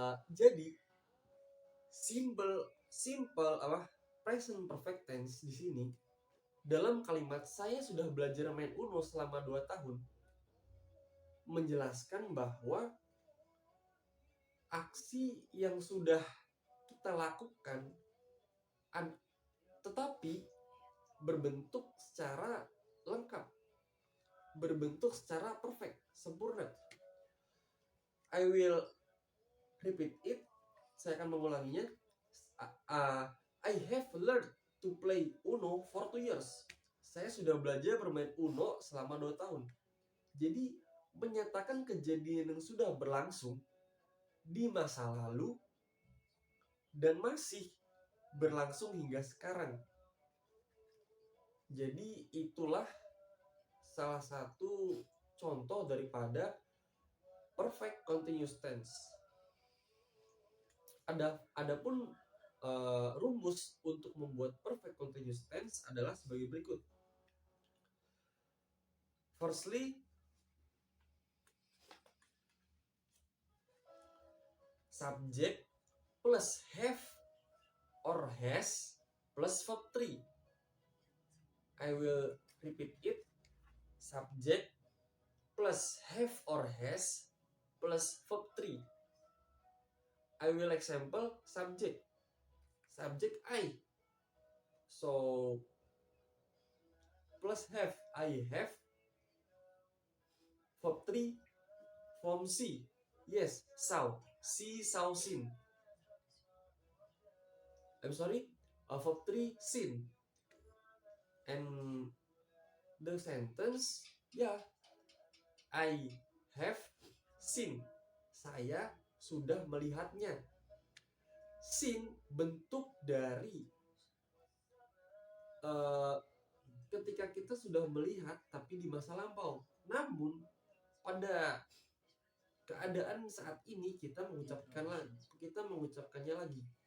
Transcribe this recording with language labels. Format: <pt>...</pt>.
<id>Jadi simple present perfect tense di sini dalam kalimat saya sudah belajar main Uno selama 2 tahun menjelaskan bahwa aksi yang sudah kita lakukan tetapi berbentuk secara lengkap, berbentuk secara perfect, sempurna.</id> <en>I will repeat it.</en> <id>Saya akan mengulanginya.</id> <en>I have learned to play Uno for 2 years.</en> <id>Saya sudah belajar bermain Uno selama 2 tahun. Jadi menyatakan kejadian yang sudah berlangsung di masa lalu dan masih berlangsung hingga sekarang. Jadi itulah salah satu contoh daripada perfect continuous tense. Adapun rumus untuk membuat perfect continuous tense adalah sebagai berikut.</id> <en>Firstly, subject plus have or has plus verb 3. I will repeat it. Subject plus have or has plus verb 3. I will example subject. Subject I. So plus have, I have. Verb 3 form see. Yes, saw. See, saw, seen. I'm sorry. Verb 3 seen. And the sentence, yeah, I have seen.</en> <id>Saya sudah melihatnya. Seen bentuk dari ketika kita sudah melihat tapi di masa lampau. Namun pada keadaan saat ini kita mengucapkannya lagi.</id>